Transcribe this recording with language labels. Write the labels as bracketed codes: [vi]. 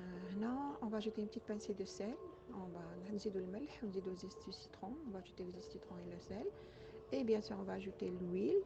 [ar] هنا [fr] on va ajouter une petite pincée de sel. On va [ar] نزيدو الملح ونزيدو زيت السيترون. [fr] On va ajouter le citron et le sel. Et bien sûr on va ajouter l'huile.